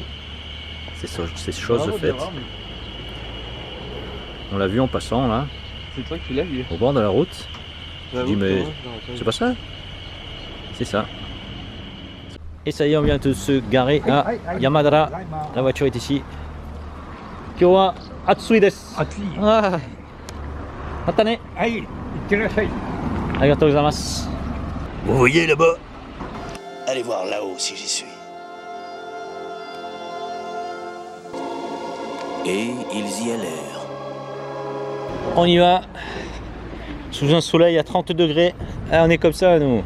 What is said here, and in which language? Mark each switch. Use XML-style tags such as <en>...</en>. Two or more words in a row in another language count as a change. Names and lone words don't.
<fr>C'est chose faite. On l'a vu en passant là. C'est toi qui l'as vu. Au bord de la route. Je dis mais c'est pas ça? C'est ça. Et ça y est, on vient de se garer à Yamadera. La voiture est ici.</fr> <ja>今日は暑いです. Ah. Matane. ありがとうございます.</ja> <fr>Vous voyez là-bas? Allez voir là-haut si j'y suis. Et ils y allèrent. On y va. Sous un soleil à 30 degrés. Ah, on est comme ça nous.</fr>